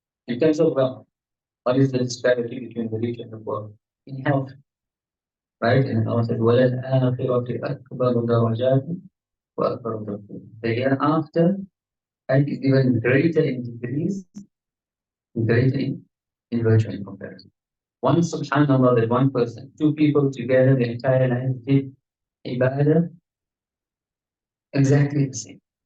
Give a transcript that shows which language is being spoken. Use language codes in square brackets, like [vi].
[en] In terms of wealth, what is the disparity between the rich and the poor? In health, right? And Allah said, [ar] وَلَلْآخِرَةِ أَكْبَرُ دَرَجَاتٍ وَأَكْبَرُ تَفْضِيلًا. [en] The hereafter, right, is even greater in degrees, greater in virtue and comparison. One subhanallah, that one person, two people together, the entire life did ibadah exactly the same.